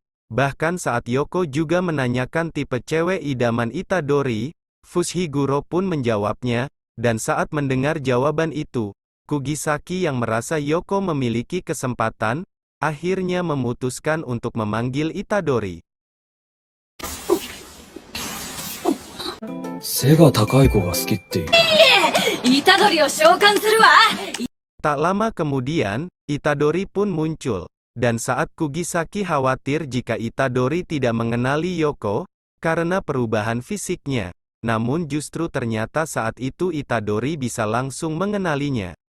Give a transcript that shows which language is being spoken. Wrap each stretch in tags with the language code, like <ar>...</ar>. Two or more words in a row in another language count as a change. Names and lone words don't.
<id>Bahkan saat Yoko juga menanyakan tipe cewek idaman Itadori, Fushiguro pun menjawabnya, dan saat mendengar jawaban itu, Kugisaki yang merasa Yoko memiliki kesempatan, akhirnya memutuskan untuk memanggil Itadori.</id> <ja>背が高い子が好きっていう。虎杖を召喚するわ。</ja> <id>Tak lama kemudian, Itadori pun muncul, dan saat Kugisaki khawatir jika Itadori tidak mengenali Yoko, karena perubahan fisiknya, namun justru ternyata saat itu Itadori bisa langsung mengenalinya.</id>